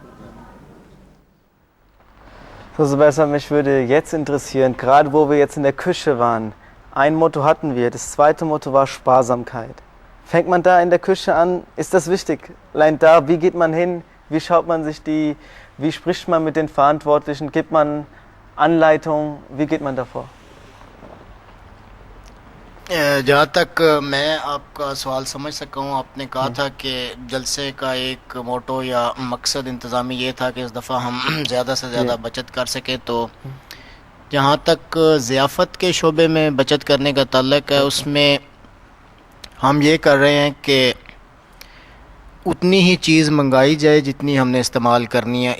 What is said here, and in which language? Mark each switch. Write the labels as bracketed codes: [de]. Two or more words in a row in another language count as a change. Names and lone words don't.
[de] So, Sebastian, mich würde jetzt interessieren, gerade wo wir jetzt in der Küche waren, ein Motto hatten wir, das zweite Motto war Sparsamkeit. Fängt man da in der Küche an, ist das wichtig? Allein da, wie geht man hin, wie schaut man sich wie spricht man mit den Verantwortlichen, gibt man Anleitungen, wie geht man davor? [ur] جہاں تک میں آپ کا سوال سمجھ سکا ہوں، آپ نے کہا تھا کہ جلسے کا ایک موٹو یا مقصد انتظامی یہ تھا کہ اس دفعہ ہم زیادہ سے زیادہ بچت کر سکیں. تو جہاں تک ضیافت کے شعبے میں بچت کرنے کا تعلق ہے، اس میں ہم یہ کر رہے ہیں کہ اتنی ہی چیز منگائی جائے جتنی ہم نے استعمال کرنی ہے.